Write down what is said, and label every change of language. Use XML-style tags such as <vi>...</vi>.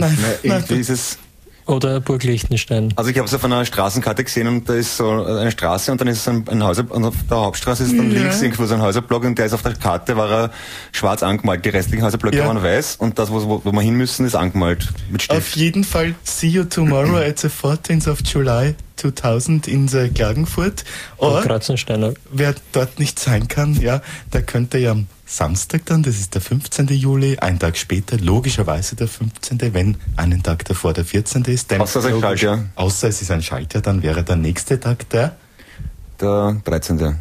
<de>Nein, irgendwie ist es... Oder Burg Liechtenstein. Also ich habe es auf einer Straßenkarte gesehen und da ist so eine Straße und dann ist es ein Häuser, und auf der Hauptstraße ist dann links irgendwo so ein Häuserblock und der ist auf der Karte, war er schwarz angemalt. Die restlichen Häuserblöcke waren weiß und das, wo wir hin müssen, ist angemalt mit Stift. Auf jeden Fall,</de> <en>see you tomorrow at the 14th of July 2000 in the Klagenfurt.</en> <de>Oder Kratzensteiner. Wer dort nicht sein kann, ja, der könnte ja... Samstag dann, das ist der 15. Juli, einen Tag später, logischerweise der 15., wenn einen Tag davor der 14. ist. Denn außer es ist ein Schaltjahr. Außer es ist ein Schaltjahr, dann wäre der nächste Tag der? Der 13.</de>